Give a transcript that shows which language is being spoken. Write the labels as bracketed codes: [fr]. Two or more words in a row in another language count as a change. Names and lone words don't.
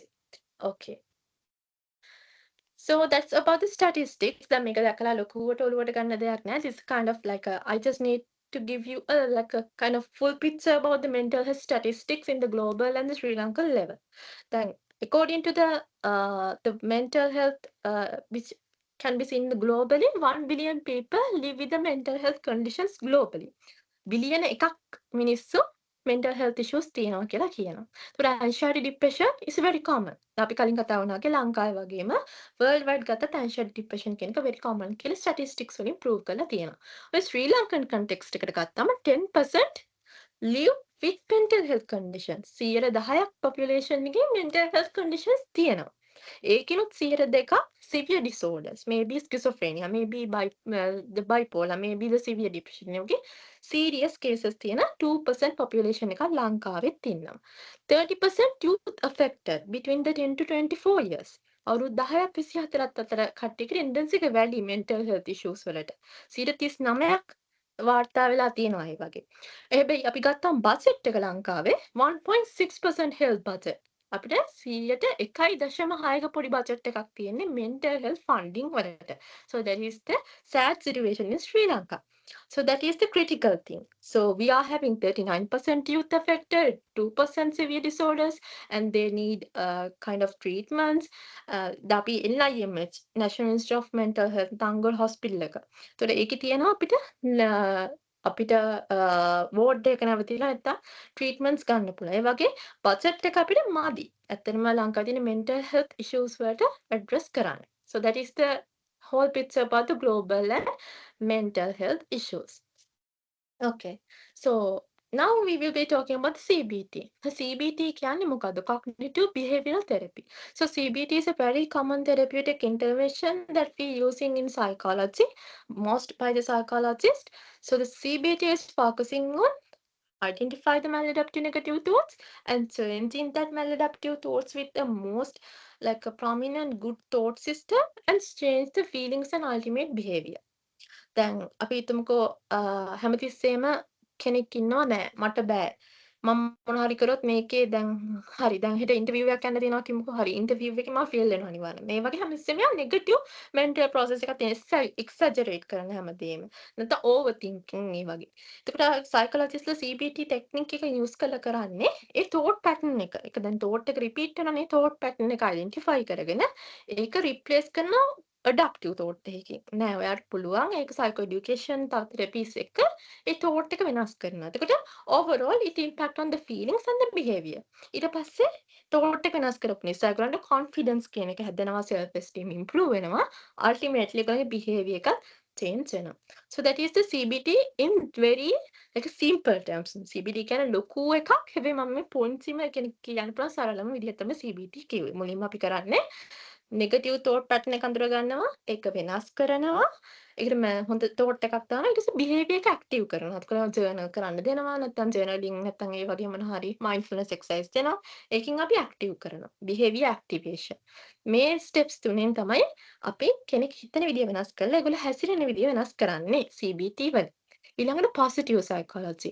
[en] Okay. So that's about the statistics. [si] දැන් මේක දැකලා ලොකුවට ඔලුවට ගන්න දෙයක් නෑ. [en] This is kind of like I just need to give you a kind of full picture about the mental health statistics in the global and the Sri Lankan level. Then according to the mental health which can be seen globally, 1 billion people live with the mental health conditions globally. [si] Billion එකක් මිනිස්සු [en] mental health issues [si] තියෙනවා කියලා කියනවා. [en] ඒතකොට anxiety depression is very common. [si] අපි කලින් කතා වුණා වගේ ලංකාවේ වගේම [en] world wide [si] ගත්තත් [en] anxiety depression [si] කියන එක [en] very common [si] කියලා statistics වලින් prove කරලා තියෙනවා. [en] ඔය Sri Lankan context [si] එකට ගත්තම [en] 10% live with mental health conditions. [si] 10%ක් population එකේ [en] mental health conditions [si] තියෙනවා. [en] ඒකිනුත් 2% severe disorders, maybe schizophrenia, maybe the bipolar, maybe the severe depression. [si] Okay, [en] serious cases [si] තියෙන 2% population එකක් ලංකාවෙත් ඉන්නවා. [en] 30% youth affected between the 10 to 24 years. [si] අවුරුදු 10ක් 24ක් අතර කට්ටියක tendency එක වැඩි [en] mental health issues [si] වලට. 39ක් වාර්තා වෙලා තියෙනවා ඒ වගේ. හැබැයි අපි ගත්තම බජට් එක ලංකාවේ 1.6% [en] health budget. [si] අපිට 101.6ක පොඩි බජට් එකක් තියෙන්නේ [en] mental health funding [si] වලට. [en] So that is the sad situation in Sri Lanka. So that is the critical thing. So we are having 39% youth affected, 2% severe disorders, and they need kind of treatments. [si] Dapi NIMH, National Institute of Mental Health, Tangol Hospital එක. So ඒකේ තියෙනවා අපිට වෝඩ් එක නැවතිලා නැත්තම් ට්‍රීට්මන්ට්ස් ගන්න පුළුවන්. ඒ වගේ බජට් එක අපිට මදි. ඇත්තටම ලංකාවේ තියෙන [en] mental health issues [si] වලට address කරන්න. [en] So that is the whole picture about the global and mental health issues. Okay. So now we will be talking about CBT. [si] The CBT කියන්නේ මොකද්ද? [en] Cognitive behavioral therapy. So CBT is a very common therapeutic intervention that we using in psychology, most by the psychologist. So the CBT is focusing on identify the maladaptive negative thoughts and changing that maladaptive thoughts with the most like a prominent good thought system and change the feelings and ultimate behavior. [si] දැන් අපි හිතමුකෝ හැමතිස්සෙම කෙනෙක් ඉන්නවා නෑ මට බෑ මම මොනවා හරි කරොත් මේකේ දැන් හරි දැන් හෙට ඉන්ටර්විව් එකක් යන්න දෙනවා කිව්වොත් හරි ඉන්ටර්විව් එකේ මම ෆේල් වෙනවා අනිවාර්යෙන් මේ වගේ හැමතිස්සෙම [en] negative mental process [si] එකක් තියෙන එක්සැජරේට් කරන හැමදේම නැත්නම් [en] over thinking [si] ඒ වගේ එතකොට සයිකොලොජිස්ට්ලා CBT ටෙක්නික් එක යූස් කරන්නේ ඒ [en] thought pattern [si] එක දැන් thought එක රිපීට් වෙනවා නේ [en] thought pattern [si] එක identify කරගෙන ඒක රිප්ලේස් කරනවා [en] adaptive thought [si] එකකින් නෑ ඔයාට පුළුවන් ඒක [en] psycho education [si] තව therapies එක ඒ thought එක වෙනස් කරනවා. [en] එතකොට overall it impact on the feelings and the behavior. [si] ඊට පස්සේ thought එක වෙනස් කරපු නිසා ඒගොල්ලන්ට confidence කියන එක හැදෙනවා [en] self esteem improve [si] වෙනවා. ultimately ඒගොල්ලන්ගේ behavior එක change වෙනවා. [en] So that is the CBT in very like simple terms. [si] CBT කියන්නේ ලොකු එකක්. හැබැයි මම මේ points වල කියන්න පුළුවන් සරලම විදිහට තමයි CBT කිව්වේ. මුලින්ම අපි කරන්නේ [en] negative thought pattern [si] එක අඳුර ගන්නවා ඒක වෙනස් කරනවා ඒකට හොඳ thought එකක් දානවා ඊට පස්සේ behavior එක active කරනවා ඒකට journal කරන්න දෙනවා නැත්නම් journaling නැත්නම් ඒ වගේ මොන හරි [en] mindfulness exercise [si] දෙනවා ඒකෙන් අපි active කරනවා [en] behavior activation [si] මේ steps තුනෙන් තමයි අපි කෙනෙක් හිතන විදිය වෙනස් කරලා ඒගොල්ලෝ හැසිරෙන විදිය වෙනස් කරන්නේ CBT වල ඊළඟට [en] positive psychology.